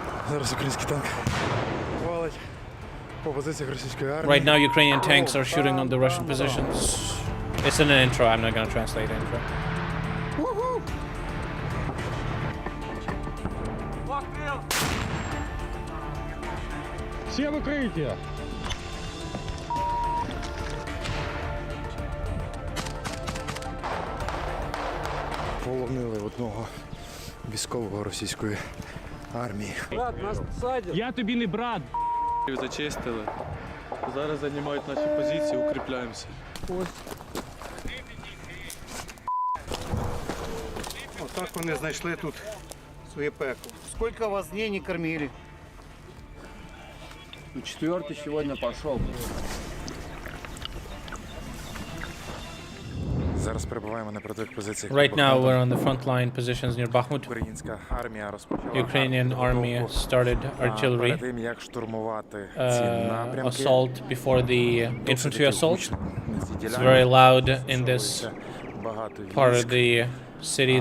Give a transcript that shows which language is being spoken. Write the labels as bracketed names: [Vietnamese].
[Ukrainian] Зараз український танк валить по позиціях російської армії. [English] Right now, Ukrainian tanks are shooting on the Russian positions. It's in an intro. I'm not gonna translate the intro. [Ukrainian] Все в укриття! Полонили одного військового російської армії. Брат, нас посадять. Я тобі не брат. Зачистили. Зараз займають наші позиції, укріпляємося. Отак вони знайшли тут своє пекло. [Russian] Скільки вас дней не кормили? Четвертый сегодня пошел. [Ukrainian] Зараз перебуваємо на передових позиціях. [English] Right now, we're on the front line positions near Bakhmut. [Ukrainian] Українська армія розпочала [English] Ukrainian army started artillery [Ukrainian] перед тим, як штурмувати ці напрямки. [English] assault before the infantry assault. It's very loud in this part of the city.